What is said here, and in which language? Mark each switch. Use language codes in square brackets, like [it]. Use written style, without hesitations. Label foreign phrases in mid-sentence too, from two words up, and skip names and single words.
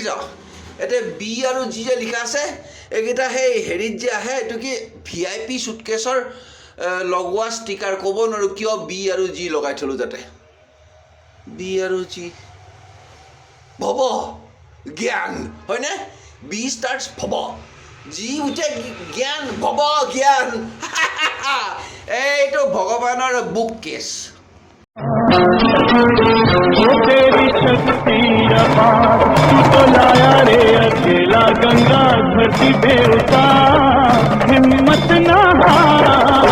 [as] এতিয়া বি আৰু জি যে লিখা আছে, এইকেইটা সেই হেৰিত যে আহে, এইটো কি VIP চুটকেছৰ লগোৱা ষ্টিকাৰ, ক'ব নোৱাৰোঁ কিয় বি আৰু জি লগাই থলোঁ তাতে। বি আৰু জি ভৱ জ্ঞান, হয়নে? [en] B starts [as] ভৱ, জি উঠে জ্ঞান, ভৱ জ্ঞান। এইটো ভগৱানৰ বুক কেছ। [hi] तेरी शक्ति अपार तू तो लाया रे अकेला गंगा धरती पे उतार, हिम्मत ना हार